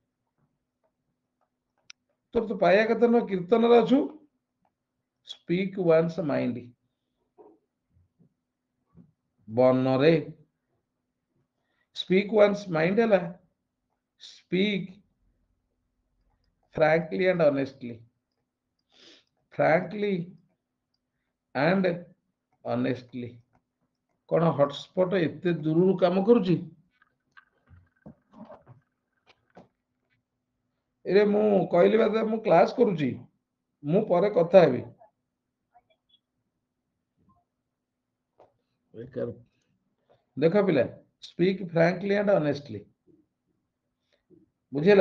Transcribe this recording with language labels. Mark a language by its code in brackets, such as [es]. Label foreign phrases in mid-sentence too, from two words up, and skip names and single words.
[or] ତୋର ତ ପାଇବା କଥା ନୁହଁ, କୀର୍ତ୍ତନରେ ଅଛୁ। [en] speak one's mind, ବନରେ speak one's mind ହେଲା speak frankly and honestly, frankly and honestly। [or] କଣ ହଟସ୍ପଟ ଏତେ ଦୂରରୁ କାମ କରୁଛି? ଏରେ ମୁଁ କହିଲି ବା ମୁଁ କ୍ଲାସ କରୁଛି, ମୁଁ ପରେ କଥା ହେବି। ଦେଖ ପିଲା, [en] speak frankly and honestly, [or] ବୁଝିଲା?